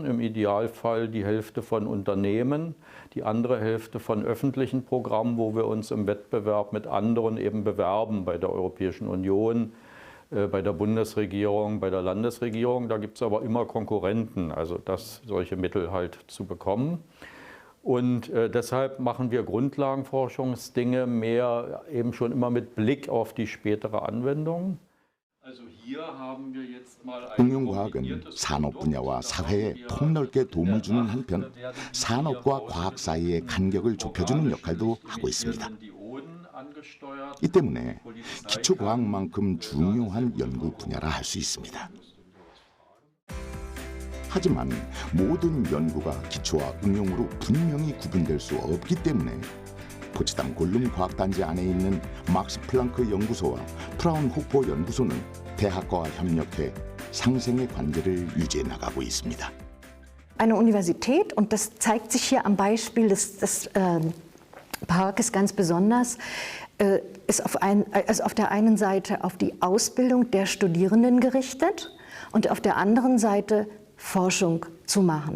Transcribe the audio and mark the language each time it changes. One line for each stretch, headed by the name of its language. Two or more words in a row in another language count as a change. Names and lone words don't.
German: Im Idealfall die Hälfte von Unternehmen, die andere Hälfte von öffentlichen Programmen, wo wir uns im Wettbewerb mit anderen eben bewerben, bei der Europäischen Union, bei der Bundesregierung, bei der Landesregierung. Da gibt es aber immer Konkurrenten, also solche Mittel halt zu bekommen. Und deshalb machen wir Grundlagenforschungsdinge mehr eben schon immer mit Blick auf die spätere Anwendung.
Korean: 응용과학은 산업 분야와 사회에 폭넓게 도움을 주는 한편 산업과 과학 사이의 간격을 좁혀주는 역할도 하고 있습니다. 이 때문에 기초과학만큼 중요한 연구 분야라 할 수 있습니다. 하지만 모든 연구가 기초와 응용으로 분명히 구분될 수 없기 때문에 포츠담 골름 과학단지 안에 있는 막스 플랑크 연구소와 프라운호퍼 연구소는 대학과 협력해 상생의 관계를 유지해 나가고 있습니다.
German: Eine Universität, und das zeigt sich hier am Beispiel des Parkes ganz besonders, ist auf der einen Seite auf die Ausbildung der Studierenden gerichtet und auf der anderen Seite Forschung zu machen.